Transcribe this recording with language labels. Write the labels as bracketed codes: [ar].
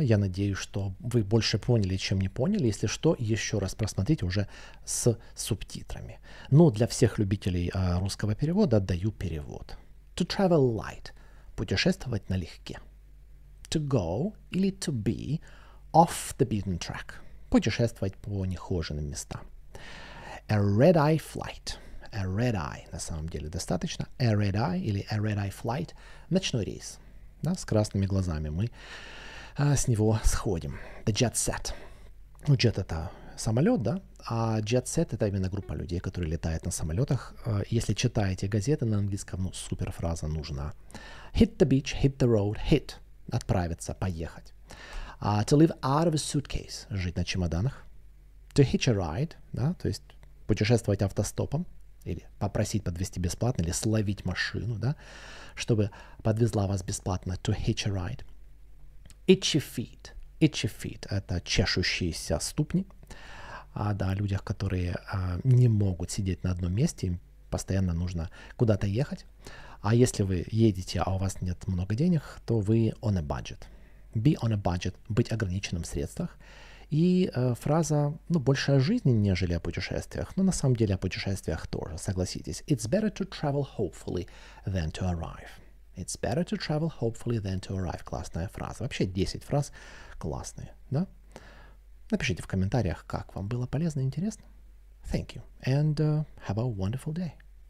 [ru] Я надеюсь, что вы больше поняли, чем не поняли. Если что, еще раз просмотрите уже с субтитрами. Ну, для всех любителей русского перевода отдаю перевод. [en] To travel light. [ru] Путешествовать налегке. [en] To go или to be off the beaten track. [ru] Путешествовать по нехоженным местам. [en] A red-eye flight. A red-eye, [ru] на самом деле, достаточно. [en] A red-eye или a red-eye flight. [ru] Ночной рейс. Да, с красными глазами. Мы с него сходим. [en] The jet set. [ru] Ну, jet — это самолет, да? А [en] jet set [ru] — это именно группа людей, которые летают на самолетах. Если читаете газеты на английском, ну, супер фраза нужна. [en] Hit the beach, hit the road, hit. [ru] Отправиться, поехать. [en] To live out of a suitcase, [ru] жить на чемоданах. [en] To hitch a ride, [ru] да, то есть путешествовать автостопом, или попросить подвезти бесплатно, или словить машину, да, чтобы подвезла вас бесплатно. [en] To hitch a ride. Itchy feet. Itchy feet [ru] — это чешущиеся ступни. Да, о людях, которые не могут сидеть на одном месте, им постоянно нужно куда-то ехать. А если вы едете, а у вас нет много денег, то вы [en] on a budget. Be on a budget, [ru] быть ограниченным в средствах. И фраза, ну, больше о жизни, нежели о путешествиях. Но на самом деле о путешествиях тоже, согласитесь. [en] It's better to travel hopefully than to arrive. It's better to travel hopefully than to arrive. [ru] Классная фраза. Вообще 10 фраз классные, да? Напишите в комментариях, как вам было полезно и интересно. [en] Thank you, and have a wonderful day.